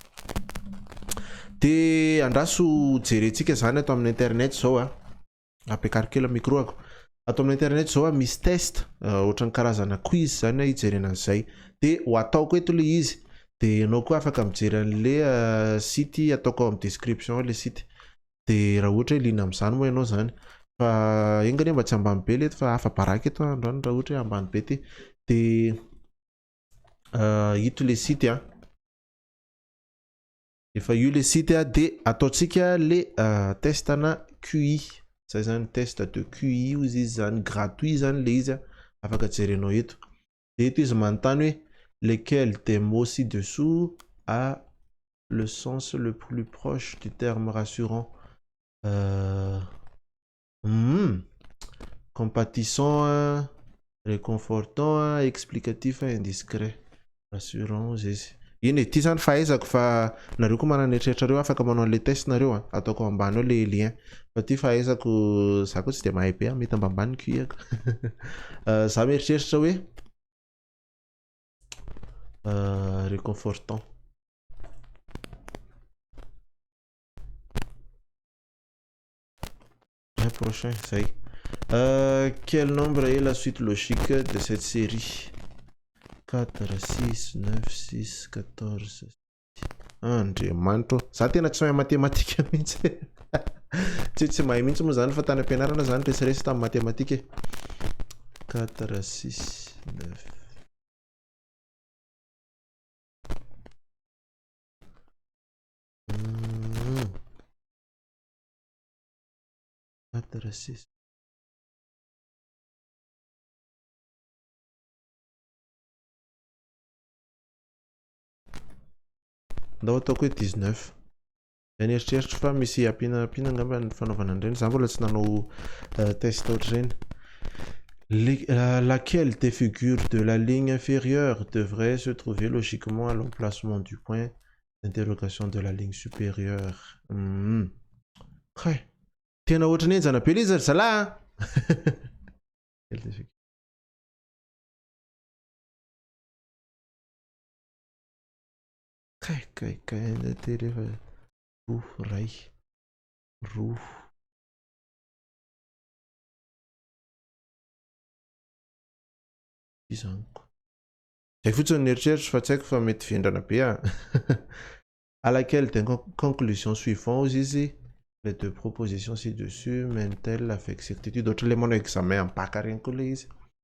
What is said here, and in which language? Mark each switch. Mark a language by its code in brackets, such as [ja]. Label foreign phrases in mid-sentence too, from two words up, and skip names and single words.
[mg] de andraso jerentsika zany ato amin'ny internet zao ampiakariko kely micro ako ato amin'ny internet zao misy test ohatran'ny karazana quiz zany hijerena an'izay de ho ataoko eto le izy de ianao koa afaka mijery an'le site ataoko amin'ny description le site de raha ohatra hoe lina amin'izany moa ianao zany fa engany mba tsy ambany be leto fa afa-baraka eto androany raha ohatra hoe ambany be ty de ito le site efa io le site de ataontsika le testana QI zay zany [fr] test de QI [mg] ozy izy zany gratuit zany le izy afaka jerenao eto de eto izy manontany hoe [fr] lesquels des mots ci-dessous a le sens le plus proche du terme rassurant compatissant réconfortant explicatif indiscret rassurant [mg] izy iny ty zany fahaizako fa nareo koa manana eritreretrareo afaka manao le test nareo ataoko ambany ao le lien fa ty fahaizako za koa tsy de mahay be mety ambanimbany QI ako za mieritreritra hoe [fr] réconfortant prochain [mg] zay [fr] quel nombre est la suite logique de cette série [mg] 4 6 9 6 14 andriamanitro za tena tsy mahay matematika mihitsy tsy mahay mihitsy moa zany fa tany am-pianarana zany resaresy tamin'ny matematika 4 6 9 4 6 ndao ataoko hoe 19 zany eritreritry fa misy ampinapina angamba ny fanaovana an'ireny za mbola tsy nanao test ohatr'ireny [fr] laquelle des figures de la ligne inférieure devrait se trouver logiquement à l'emplacement du point d'interrogation de la ligne supérieure [mg] tena ohatrany enjana be le izy ry zalahy kaikai te rehefa roa ray roa izaniko zay fotsiny eritreritry fa tsy haiko fa mety vendrana be [fr] à laquelle des conclusions suivant [mg] ozy izy [fr] les deux propositions ci-dessus mènent-elles avec certitude [mg] ohatry le manao examen amin'ny bac regny koa le izy